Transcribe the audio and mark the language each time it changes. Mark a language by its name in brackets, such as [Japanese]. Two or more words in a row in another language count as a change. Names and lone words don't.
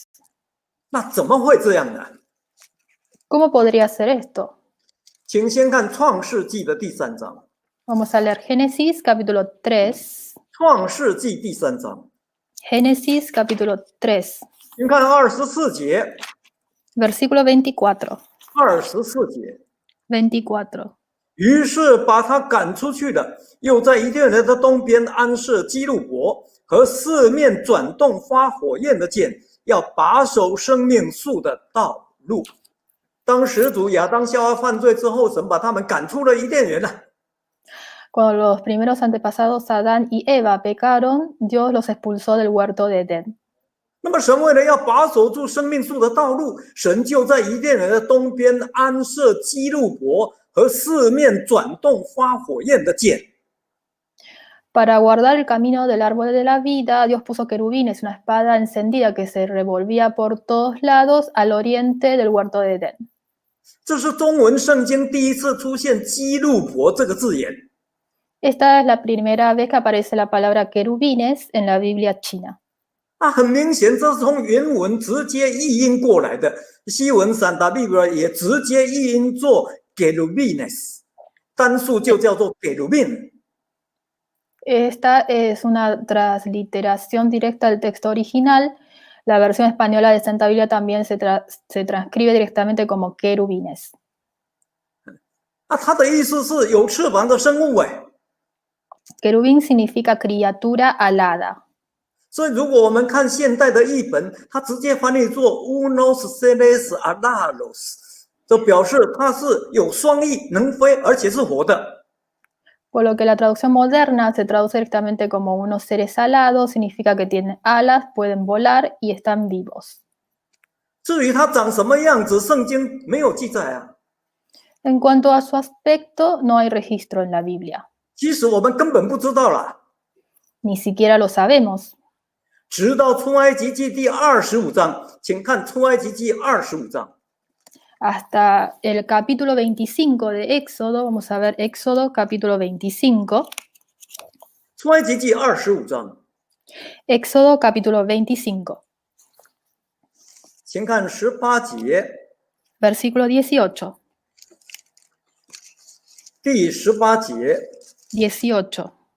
[Chinese] 那怎么会这样呢？ [Spanish] ¿Cómo podría ser esto? [Chinese] 请先看创世纪的第3章。 [Spanish] Vamos a leer Génesis capítulo 3. [Chinese] 创世纪第3章， [Spanish] Génesis capítulo 3, [Chinese] 您看24节。 [Spanish] versículo 24. [Chinese] 24节。 [Spanish] 24. [Chinese] 于是把他赶出去了，又在伊甸园的东边安设基路伯和四面转动发火焰的剑，要把守生命树的道路。当始祖亚当夏娃犯罪之后，神把他们赶出了伊甸园了。 [Spanish] Cuando los primeros antepasados Adán y Eva pecaron, Dios los expulsó del huerto de Edén. [Chinese] 那么神为了要把守住生命树的道路，神就在伊甸园的东边安设基路伯和四面转动发火焰的剑。 [Spanish] Para guardar el camino del árbol de la vida, Dios puso querubines, una espada encendida que se revolvía por todos lados al oriente del huerto de Edén. [Chinese] 这是中文圣经第一次出现基路伯这个字眼。 [Spanish] Esta es la primera vez que aparece la palabra querubines en la Biblia china. [Chinese] 很明显这是从原文直接译音过来的，西文散达利伯也直接译音做 querubines， 单数就叫做 querubin。 [Spanish] Esta es una transliteración directa del texto original. La versión española de Santa Biblia también se transcribe directamente como querubines. [Chinese] 它的意思是有翅膀的生物哎。 [Spanish] Querubín significa criatura alada. [Chinese] 所以如果我们看现代的译本，它直接翻译作 [Spanish] unos seres alados， [Chinese] 就表示它是有双翼，能飞，而且是活的。 [Spanish] Por lo que la traducción moderna se traduce directamente como unos seres alados, significa que tienen alas, pueden volar y están vivos. [Chinese] 至于它长什么样子，圣经没有记载啊。 [Spanish] En cuanto a su aspecto, no hay registro en la Biblia. [Chinese] 其实我们根本不知道啦， [Spanish] Ni siquiera lo sabemos. [Chinese] 直到出埃及记第25章，请看出埃及记25章。 [Spanish] Hasta el capítulo 25 de Éxodo, vamos a ver Éxodo capítulo 25. [Chinese] 出埃及记25章， [Spanish] Éxodo capítulo 25, [Chinese] 请看18节， [Spanish] versículo 18. [Chinese] 第18节， [Spanish] 18.